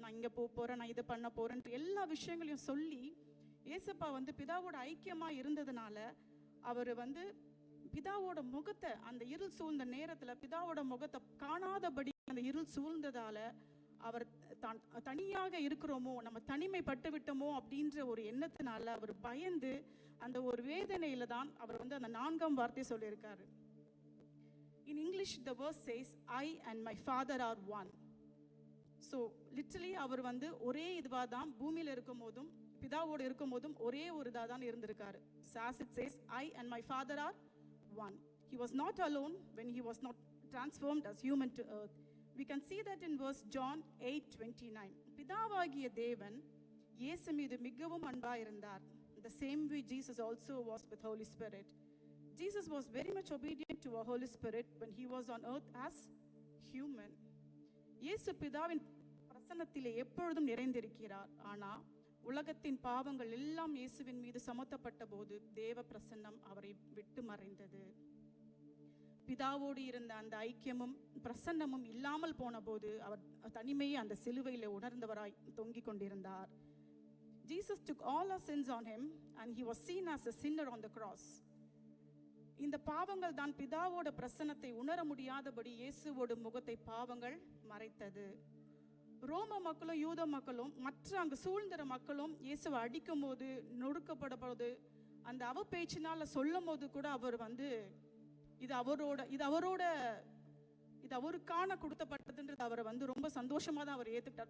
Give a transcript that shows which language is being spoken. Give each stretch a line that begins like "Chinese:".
Tamil: நான் இங்கே போகிறேன், நான் இதை பண்ண போகிறேன், எல்லா விஷயங்களையும் சொல்லி ஏசப்பா வந்து பிதாவோட ஐக்கியமா இருந்ததுனால அவர் வந்து பிதாவோட முகத்தை அந்த இருள் சூழ்ந்த நேரத்தில் பிதாவோட முகத்தை காணாதபடி அந்த இருள் சூழ்ந்ததால அவர் தனியாக இருக்கிறோமோ, நம்ம தனிமைப்பட்டு விட்டோமோ அப்படின்ற ஒரு எண்ணத்தினால அவர் பயந்து அந்த ஒரு வேதனையில தான் அவர் வந்து அந்த 4ஆம் வார்த்தையை சொல்லியிருக்காரு.
English: In English the verse says, I and my father are one. So literally
Tamil: அவர் வந்து ஒரே இதுவாக தான் பூமியில் இருக்கும் போதும் பிதாவோடு இருக்கும் போதும் ஒரே ஒரு இதாக தான் இருந்திருக்காரு.
English: So as it says, I and my father are one. He was not alone when he was not transformed as human to earth. We can see that in verse John 8:29.
Tamil: பிதாவாகிய தேவன் இயேசு மீது மிகவும் அன்பா இருந்தார்.
English: The same way Jesus also was with Holy Spirit. Jesus was very much obedient to our Holy Spirit when he was on earth as human.
Tamil: இயேசு பிதாவின் பிரசன்னத்திலே எப்பொழுதும் நிறைந்திருக்கிறார். ஆனால் உலகத்தின் பாவங்கள் எல்லாம் இயேசுவின் மீது சுமத்தப்பட்ட போது தேவ பிரசன்னம் அவரை விட்டு மறைந்தது. பிதாவோடு இருந்த அந்த ஐக்கியமும் பிரசன்னமும் இல்லாமல் போன போது அவர் தனிமையை அந்த சிலுவையிலே உணர்ந்தவராய் தொங்கிக் கொண்டிருந்தார்.
English: Jesus took all our sins on him and he was seen as a sinner on the cross.
Tamil: இந்த பாவங்கள் தான் பிதாவோட பிரசன்னத்தை உணர முடியாதபடி இயேசுவோட முகத்தை பாவங்கள் மறைத்தது. ரோம மக்களும் யூத மக்களும் மற்ற அங்கு சூழ்ந்திர மக்களும் இயேசுவை அடிக்கும் போது நொறுக்கப்படும் அந்த அவப்பேச்சினால சொல்லும் போது கூட அவர் வந்து இது அவருக்கான கொடுத்தப்பட்டதுன்றது அவரை வந்து ரொம்ப சந்தோஷமாக தான் அவர் ஏற்றுக்கிட்டார்.